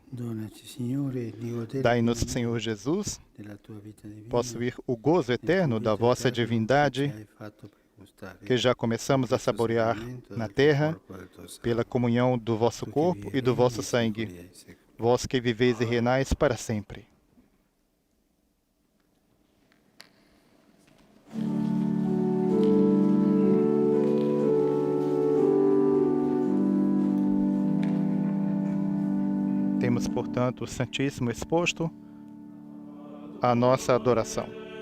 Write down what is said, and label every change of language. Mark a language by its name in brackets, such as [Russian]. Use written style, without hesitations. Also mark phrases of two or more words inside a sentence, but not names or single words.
[Italian] Donaci, Signore, di godere [Portuguese] Dai-nos, Senhor Jesus, [Italian] della tua vita divina, [Portuguese] possuir o gozo eterno da vossa divindade, [Italian] che hai fatto per gustare [Portuguese] que já começamos a saborear na terra, pela comunhão do vosso corpo e do vosso sangue, vós que viveis e reinais para sempre. Temos, portanto, o Santíssimo exposto à nossa adoração.